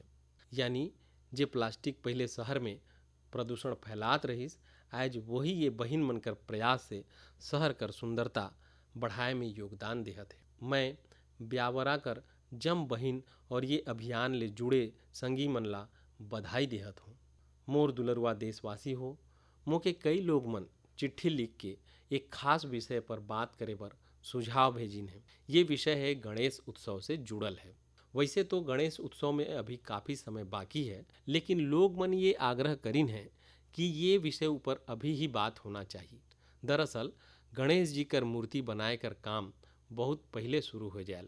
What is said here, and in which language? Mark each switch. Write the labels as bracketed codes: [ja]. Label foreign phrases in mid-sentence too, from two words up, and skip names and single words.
[sgj] यानी जे प्लास्टिक पहले शहर में प्रदूषण फैलात रहीस, आज वही ये बहिन मन कर प्रयास से शहर कर सुंदरता बढ़ाए में योगदान देहत है। मैं ब्यावरा कर जम बहिन और ये अभियान ले जुड़े संगी मन ला बधाई देहत हूँ। मोर दुलरुआ देशवासी हो, मोके कई लोग मन चिट्ठी लिख के एक खास विषय पर बात करे बर सुझाव भेजिन है। ये विषय है गणेश उत्सव से जुड़ल है। वैसे तो गणेश उत्सव में अभी काफ़ी समय बाकी है, लेकिन लोग मन ये आग्रह करिन है कि ये विषय ऊपर अभी ही बात होना चाहिए। दरअसल गणेश जी कर मूर्ति बनाए कर काम बहुत पहले शुरू हो जायल।